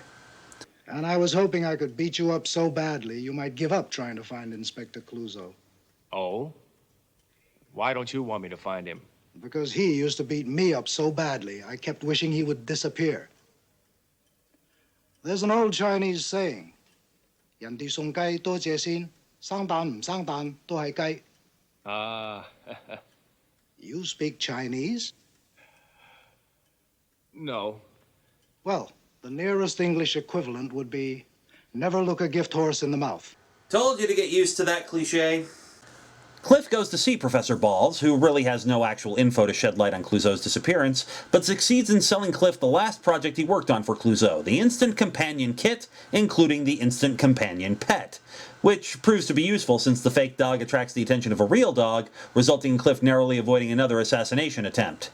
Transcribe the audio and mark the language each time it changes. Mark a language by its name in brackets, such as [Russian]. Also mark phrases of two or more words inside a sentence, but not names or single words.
[English] And I was hoping I could beat you up so badly you might give up trying to find Inspector Clouseau. Oh? Why don't you want me to find him? Because he used to beat me up so badly, I kept wishing he would disappear. There's an old Chinese saying, [Cantonese] 人哋送雞多謝先，生蛋唔生蛋都係雞. [English] You speak Chinese? No. Well, the nearest English equivalent would be, never look a gift horse in the mouth. Told you to get used to that cliche. Cliff goes to see Professor Balls, who really has no actual info to shed light on Clouseau's disappearance, but succeeds in selling Cliff the last project he worked on for Clouseau, the Instant Companion Kit, including the Instant Companion Pet, which proves to be useful since the fake dog attracts the attention of a real dog, resulting in Cliff narrowly avoiding another assassination attempt.